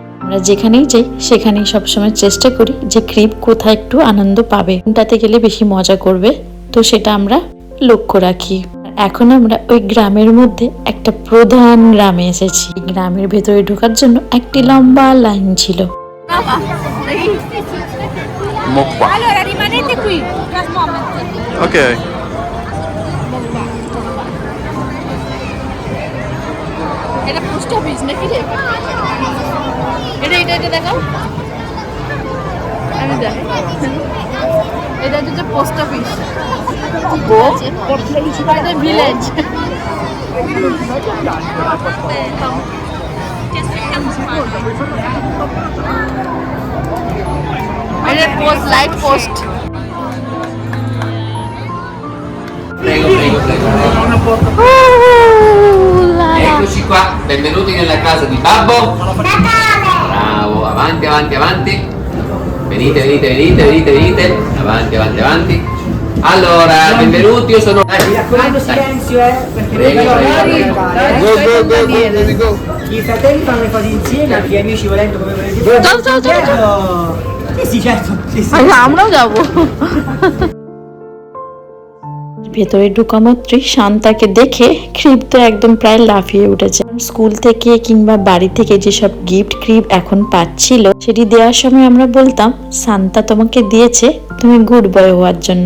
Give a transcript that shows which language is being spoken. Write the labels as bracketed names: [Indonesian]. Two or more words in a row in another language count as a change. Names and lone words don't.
[Bangla] আমরা যেখানেই যাই সেখানেই সবসময় চেষ্টা করি যে ক্রিপ কোথায় একটু আনন্দ পাবে, কোনটাতে গেলে বেশি মজা করবে, তো সেটা আমরা লক্ষ্য রাখি। এখন আমরা ওই গ্রামের মধ্যে একটা প্রধান গ্রামে এসেছি। গ্রামের ভেতরে ঢোকার জন্য একটি লম্বা লাইন ছিল। [Italian] Allora rimanete qui. Ok. [Bangla] এটা [English] post office [Bangla] নাকি রে? এটা দেখাও। আমি দেখ। এটা হচ্ছে [English] post office. [Bangla] এটা ভিলেজ। এটা পোস্ট [English] light post. [Italian] Prego, prego, prego. Eccoci qua, benvenuti nella casa di Babbo. Bravo, avanti, avanti, avanti. Venite, venite, venite, venite, venite. Avanti, avanti, avanti. Allora, benvenuti, io sono... Mi raccomando silenzio, perché Prego, noi prego, dobbiamo prego. cantare. I fratelli fanno le cose insieme, anche gli amici volendo come volete. Ciao. Sì, certo. Sì, sì. [Bangla] আমরাও যাবো। ভেতরে ঢোকা মাত্রই শান্তাকে দেখে ক্রিপ তো একদম প্রায় লাফিয়ে উঠেছে। স্কুল থেকে কিংবা বাড়ি থেকে যেসব গিফট ক্রিপ এখন পাচ্ছিল, সেটি দেওয়ার সময় আমরা বলতাম শান্তা তোমাকে দিয়েছে তুমি [English] good boy [Bangla] হওয়ার জন্য।